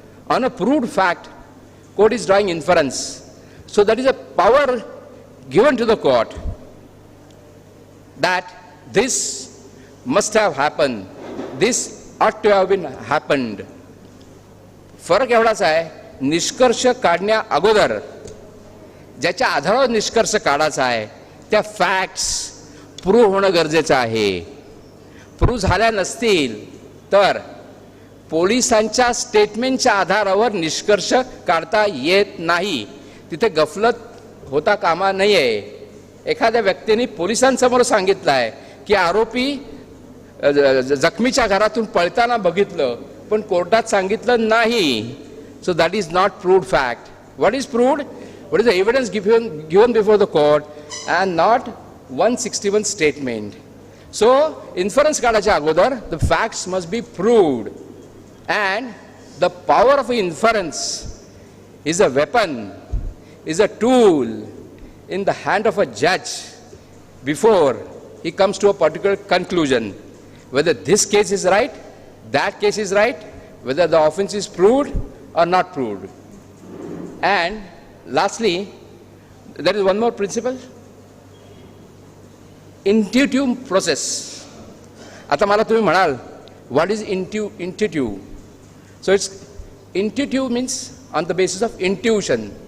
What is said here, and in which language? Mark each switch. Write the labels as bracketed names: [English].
[English] On a proved fact, court is drawing inference. So that is a power given to the court that this must have happened, this ought to have been happened. [Marathi] फरक एवढाच आहे, निष्कर्ष काढण्या अगोदर ज्याच्या आधारावर निष्कर्ष काढायचा आहे त्या फॅक्ट्स प्रूव्ह होणं गरजेचं आहे. प्रूव्ह झाल्या नसतील तर पोलिसांच्या स्टेटमेंटच्या आधारावर निष्कर्ष काढता येत नाही. तिथे गफलत होता कामा नये. एखाद्या व्यक्तीने पोलिसांसमोर सांगितलं आहे की आरोपी जखमीच्या घरातून पळताना बघितलं पण कोर्टात सांगितलं नाही. [English] So that is not proved fact. What is proved? What is the evidence given before the court and not 161 statement. So inference [Marathi] काढायच्या अगोदर [English] The facts must be proved. And the power of inference is a weapon, is a tool in the hand of a judge before he comes to a particular conclusion. Whether this case is right, that case is right, whether the offense is proved or not proved. And lastly, there is one more principle. Intuitive process. [Marathi] आता मला तुम्ही म्हणाल, [English] what is intuitive? So it's intuitive means on the basis of intuition.